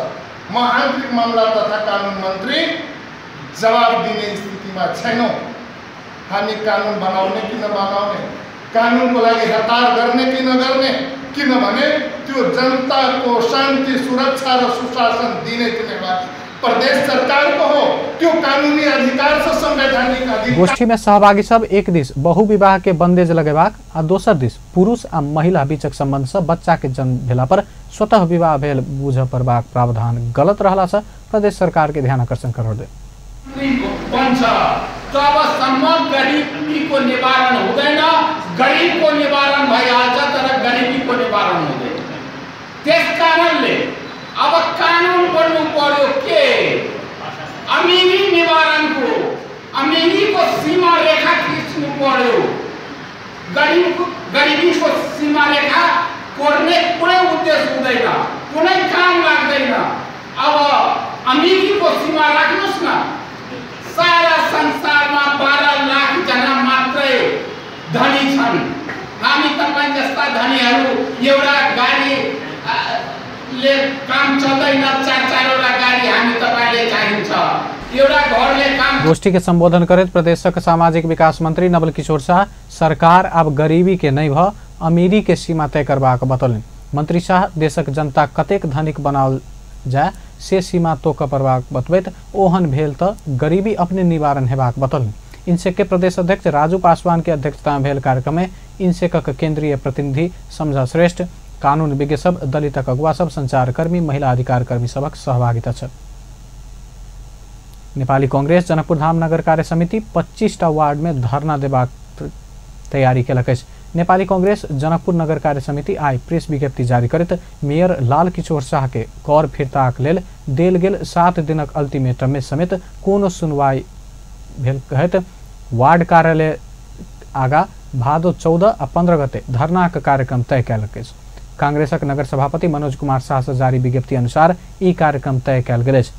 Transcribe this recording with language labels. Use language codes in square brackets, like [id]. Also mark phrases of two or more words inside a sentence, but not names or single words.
[ne] म आन्तरिक मामला तथा कानून मन्त्री जवाब दिने स्थितिमा छैनौं। हामी कानून बनाउने कि नबनाउने, कानूनको लागि हतार गर्ने कि नगर्ने, किनभने त्यो जनताको शान्ति सुरक्षा र सुशासन दिने जिम्मेवारी प्रदेश सरकार को हो। त्यो कानूनी अधिकार से संवैधानिक अधिकार। [mai] गोष्ठी में सहभागी सब एक दिस बहुविवाह के बंदेज लगेबाक आ दोसर दिस पुरुष आ महिला बीचक संबंध से बच्चा के जन्म भेला पर स्वतः विवाह भेल बुझ परबाक प्रावधान गलत रहला से प्रदेश सरकार के ध्यान आकर्षण करौले। [ne] जबसम्म गरीबी को निवारण हुँदैन, गरीब को निवारण भइहाल्छ तर गरीबी को निवारण हुँदैन। त्यसकारणले अब कानून बन्नु पर्यो के अमीरी निवारण को, अमीरी को सीमा रेखा खींच्नु पर्यो। गरीबी को सीमा रेखा कोर्ने कुनै उद्देश्य हुँदैन, कुनै काम लाग्दैन। अब अमीरी को सीमा राख्नुस् न। सारा संसारमा 12 लाख जना मात्रै धनी छन्। हामी तपाईं जस्ता धनीहरू एउटा गाडी ले काम चल्दैन, 4-4वटा गाडी हामी तपाईले चाहिन्छ, एउटा घरले काम। [mai] गोष्ठी के संबोधन करित प्रदेशक सामाजिक विकास मंत्री नवल किशोर शाह सरकार अब गरीबी के नहीं भ अमीरी के सीमा तय करबाक बतौलनि। मंत्री शाह देशक जनता कतेक धनिक बनाओल जाय से सीमा तोक परबाक बतबैत ओहन भेल त गरीबी अपने निवारण हेबाक बतौलनि। इनसेक के प्रदेश अध्यक्ष राजू पासवान के अध्यक्षता में भेल कार्यक्रम में इनसेकक केंद्रीय प्रतिनिधि समझा श्रेष्ठ, कानून विज्ञ सब, दलितक अगुवा सब, संचार कर्मी, महिला अधिकार कर्मी सबक सहभागिता छ। नेपाली कांग्रेस जनकपुर धाम नगर कार्य समिति 25टा वार्ड में धरना देबाक तैयारी केलक अछि। नेपाली कांग्रेस जनकपुर नगर कार्य समिति आई प्रेस विज्ञप्ति जारी करैत मेयर लाल किशोर शाह के कर फिरताक लेल देल गेल 7 दिनक अल्टीमेटम में समेत कोनो सुनवाई भेल कहैत वार्ड कार्यालय आगा भादो 14 आ 15 गते धरनाक कार्यक्रम तय कएलक अछि। कांग्रेसक नगर सभापति मनोज कुमार शाह से जारी विज्ञप्ति अनुसार ई कार्यक्रम तय कएल गेल अछि।